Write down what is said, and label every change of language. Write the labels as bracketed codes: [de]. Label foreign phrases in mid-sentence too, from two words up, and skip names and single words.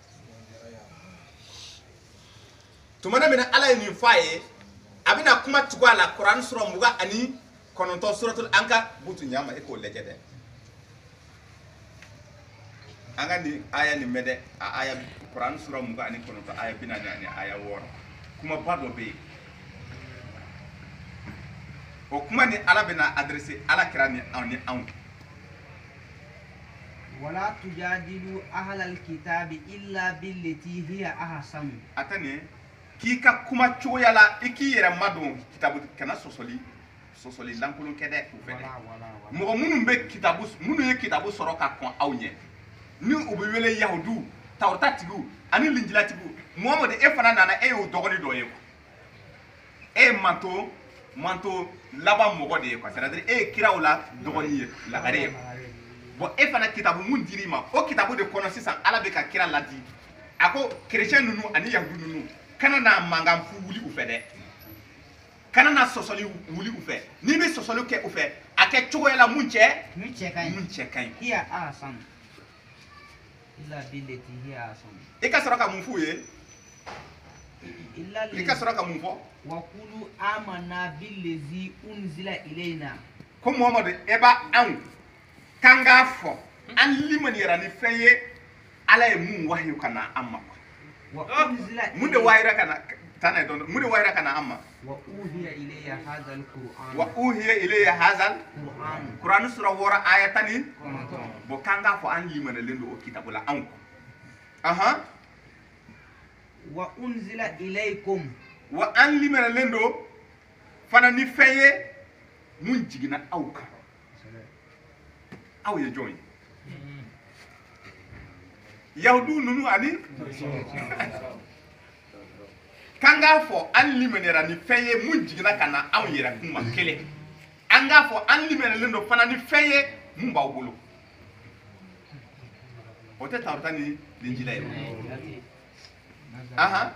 [bm] tumana mina ala ye nin f'a ye a bɛna kuma tugu a la Kuran sura 29 suratul Anka butu ɲama e k'o lajɛ dɛ an ka nin aya nin mɛn dɛ a aya Kuran sura 29 aya 40 ani aya 6 kuma ba dɔ bɛ yen o kuma ni ala bɛna adressé ala kira ni anw [ar] ولا تجادلوا أهل الكتاب إلا بالتي هي أحسن. [bm] atani k'i ka kuma cogoya la i k'i yɛrɛ madon kitabu kana sɔsɔli lankolon kɛ dɛ o fɛ dɛ mɔgɔ minnu bɛ kitabu minnu ye kitabu sɔrɔ ka kɔn aw ɲɛ ni u bɛ wele yahudu tawrata tigiw ani linjila tigiw Muhammad e fana nana e y'o dɔgɔni dɔ ye e ye manto laban mɔgɔ de ye [fr] quoi c'est-à-dire [bm] e ye kiraw la dɔgɔni ye lagare ye bon e fana kitabu mun dir'i ma o kitabu de kɔnɔ sisan ala bɛ ka kira ladi a ko chrétien ninnu ani yahudu ninnu kana na mankan fu wuli u fɛ dɛ kana na sɔsɔli wuli u fɛ n'i bɛ sɔsɔli kɛ u fɛ a kɛ cogoya la mun cɛ ka ɲi [ar] هي أحسن إلا بالتي هي أحسن [bm] i ka sɔrɔ ka mun f'u ye i ka sɔrɔ ka mun fɔ [ar] وقولوا آمنا بالذي أنزل إلينا [bm] ko Muhammadu e b'a anw kan k'a fɔ an limaniyara ni fɛn ye ala ye mun wahiyu ka na an ma mun de wahira ka na tan na dɔn mun de wahira ka na an ma [ar] وأوحي إلي هذا القرآن وأوحي إلي هذا [bm] Quran sura 6 aya 10 bo kan k'a fɔ an limanalen do o kitabu la anw aha [ar] وأنزل إليكم [bm] wa an limanalen do fana ni fɛn ye mun jigina aw kan aw ye jɔn ye yahudu ninnu ani kan k'a fɔ an limaniyara ni fɛn ye mun jigina ka na anw yɛrɛ kun ma kelen an k'a fɔ an limaniyalen do fana ni fɛn ye mun b'aw bolo o tɛ tawrata ni linjila ye aha